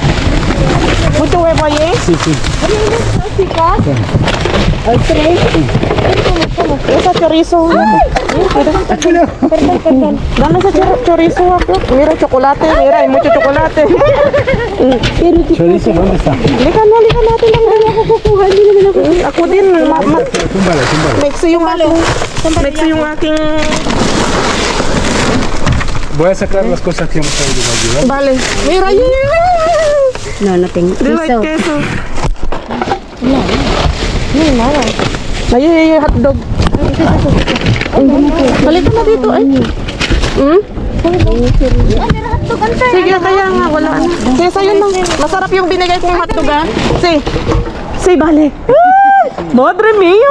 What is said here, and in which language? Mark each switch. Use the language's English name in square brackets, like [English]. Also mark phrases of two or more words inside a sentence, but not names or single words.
[Spanish] Mucho huevo ahí. sí. Sí. Hay tres. Esa chorizo. Perdón. Dame ese chorizo. Mira, chocolate. Mira, hay mucho chocolate. Chorizo, ¿dónde está? [Filipino] Lika natin lang. Ako din. [Spanish] Túmbale, túmbale. [Filipino] Mexi yung aking... [Spanish] Voy a sacar las cosas que hemos traído para ayudar. Vale. Mira, No, no tengo. [English] do you like queso? [Spanish] No, nada. [Filipino] Ay, hotdog. Balikan na dito, ay. Sige, kaya nga, wala na. Sige, sa'yo na. Masarap yung binigay kong hotdogan. [Spanish] Si, bale. Madre mia!